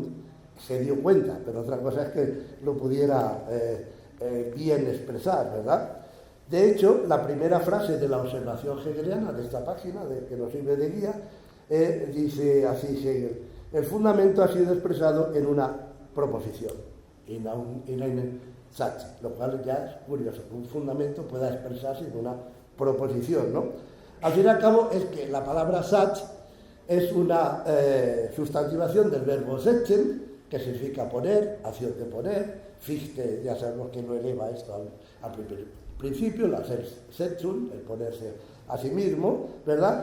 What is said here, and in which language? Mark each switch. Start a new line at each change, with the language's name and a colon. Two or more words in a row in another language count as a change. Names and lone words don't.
Spanish: Se dio cuenta, pero otra cosa es que lo pudiera bien expresar, ¿verdad? De hecho, la primera frase de la observación hegeliana de esta página, que nos sirve de guía, dice así Hegel: el fundamento ha sido expresado en una proposición,
German: in einem Satz,
Spanish: lo cual ya es curioso, que un fundamento pueda expresarse en una proposición, ¿no? Al fin y al cabo es que la palabra Satz es una sustantivación del verbo setzen, que significa poner, acción de poner. Fichte, ya sabemos que lo eleva esto al principio, la Setzung, el ponerse a sí mismo, ¿verdad?